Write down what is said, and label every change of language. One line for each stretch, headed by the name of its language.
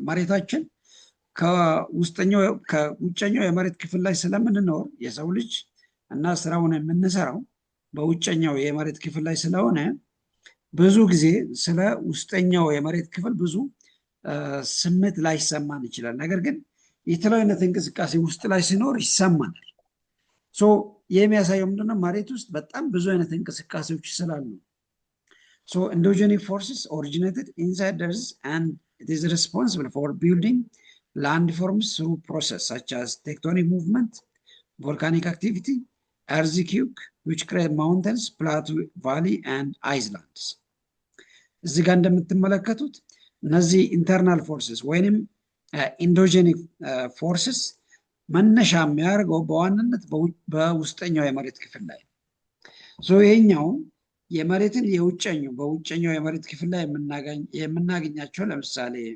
Amharic: መሬታችን ከውጨኛው የመሬት ክፍል ላይ ስለምንኖር የሰው ልጅ እና ስራውን የምንሰራው በውጨኛው የመሬት ክፍል ላይ ስለሆነ ብዙ ጊዜ ስለ ውስጠኛው የመሬት ክፍል ብዙ ስሜት ላይሰማን ይችላል። ነገር ግን የተለያዩ አይነት እንቅስቃሴ ውስጥ ላይ ሲኖር ይሰማናል። የሚያሳየው ምንድነው? መሬት ውስጥ በጣም ብዙ አይነት እንቅስቃሴዎች ስላሉ
English: endogenous forces originated inside the earth and it is responsible for building landforms through process such as tectonic movement, volcanic activity, earthquake which create mountains, plateau, valley and islands.
Amharic: እዚህ ጋር እንደምትመለከቱት እነዚህ ኢንተርናል ፎርስስ ወይንም ኢንዶጄኒክ ፎርስስ መነሻ የሚያደርገው በዋናነት በውስጠኛው የመሬት ክፍል ላይ ይሄኛው የመሬትን በውጨኛው የመሬት ክፍል ላይ የምናገኛቸው ለምሳሌ